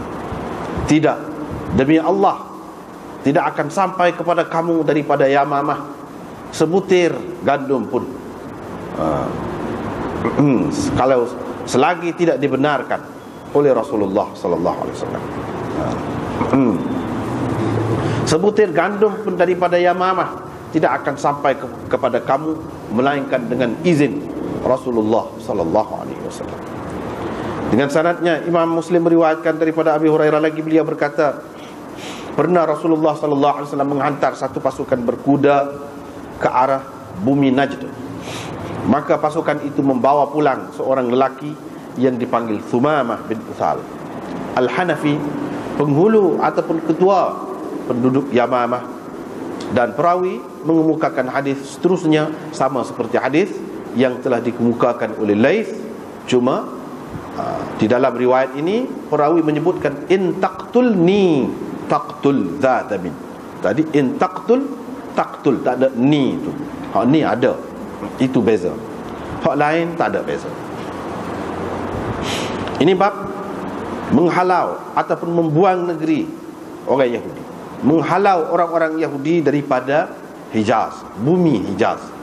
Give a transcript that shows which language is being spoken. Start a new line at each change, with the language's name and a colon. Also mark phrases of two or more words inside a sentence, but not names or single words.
Malay: Tidak, demi Allah, tidak akan sampai kepada kamu daripada Yamamah sebutir gandum pun, kalau selagi tidak dibenarkan oleh Rasulullah
Arabic: صلى الله عليه وسلم.
Malay: Sebutir gandum pun daripada Yamamah tidak akan sampai kepada kamu melainkan dengan izin Rasulullah
Arabic: صلى الله عليه وسلم.
Malay: Dengan sanadnya Imam Muslim meriwayatkan daripada Abi Hurairah lagi, beliau berkata, pernah Rasulullah
Arabic: صلى الله عليه وسلم
Malay: menghantar satu pasukan berkuda ke arah bumi Najd. Maka pasukan itu membawa pulang seorang lelaki yang dipanggil Thumamah bin Uthal Al-Hanafi, penghulu ataupun ketua penduduk Yamamah. Dan perawi mengemukakan hadis seterusnya sama seperti hadis yang telah dikemukakan oleh Laith. Cuma di dalam riwayat ini perawi menyebutkan
Arabic: إن تقتلني تقتل ذاتا من.
Malay: Tadi
Arabic: إن تقتل
Malay: tak ada ni tu. Hak ni ada, itu beza. Hak lain tak ada beza. Ini bab menghalau ataupun membuang negeri orang Yahudi, menghalau orang-orang Yahudi daripada Hijaz, bumi Hijaz.